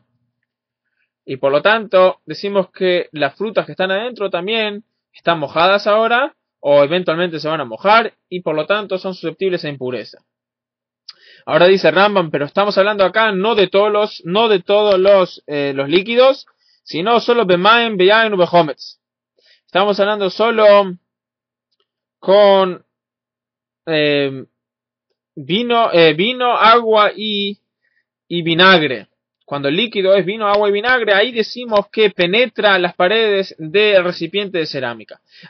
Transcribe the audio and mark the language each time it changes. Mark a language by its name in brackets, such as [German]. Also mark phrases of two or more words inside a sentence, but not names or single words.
[Spanish] Y por lo tanto, decimos que las frutas que están adentro también están mojadas ahora, o eventualmente se van a mojar, y por lo tanto son susceptibles a impureza. Ahora dice Rambam, pero estamos hablando acá no de todos los líquidos, sino solo [Hebrew] במים, ביין ובחומץ. [Spanish] Estamos hablando solo con vino, agua y vinagre. Cuando el líquido es vino, agua y vinagre, ahí decimos que penetra las paredes del recipiente de cerámica.